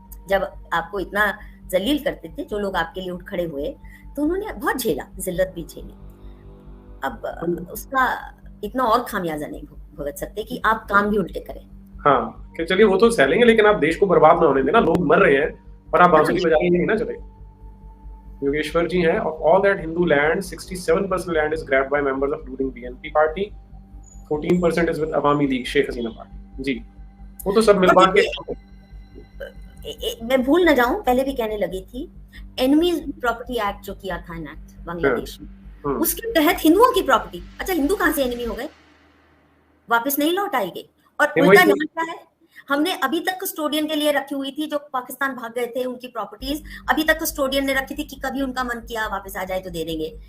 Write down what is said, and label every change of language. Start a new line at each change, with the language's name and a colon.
Hindi: जब आपको इतना जलील करते थे जो लोग आपके लिए उठ खड़े हुए, तो उन्होंने बहुत झेला, जिल्लत भी झेली। अब उसका इतना और खामियाजा नहीं भुगत सकते कि आप काम भी उल्टे करें। हाँ, कि चलिए वो तो सह लेंगे, लेकिन आप देश को बर्बाद ना होने देना, लोग मर रहे हैं और आप बांसुरी बजाइए नहीं ना चले। योगेश्वर जी हैं,
English: of all that Hindu land, 67% land is grabbed by members of ruling BNP party, 14% is with Awami League, Sheikh Hasina party.
Hindi: जी, वो तो सब मिल बांट के। मैं भूल न जाऊं, पहले भी कहने लगी थी, एनिमी प्रॉपर्टी एक्ट जो किया था इनैक्ट बांग्लादेश में, उसके तहत हिंदुओं की प्रॉपर्टी, अच्छा हिंदू कहां से एनिमी हो गए? वापस नहीं लौट आएगी। और उल्टा यहाँ क्या है, हमने अभी तक कस्टोडियन के लिए रखी हुई थी, जो पाकिस्तान भाग गए थे उनकी प्रॉपर्टीज अभी तक कस्टोडियन ने रखी थी कि कभी उनका मन किया वापस आ जाए तो दे देंगे।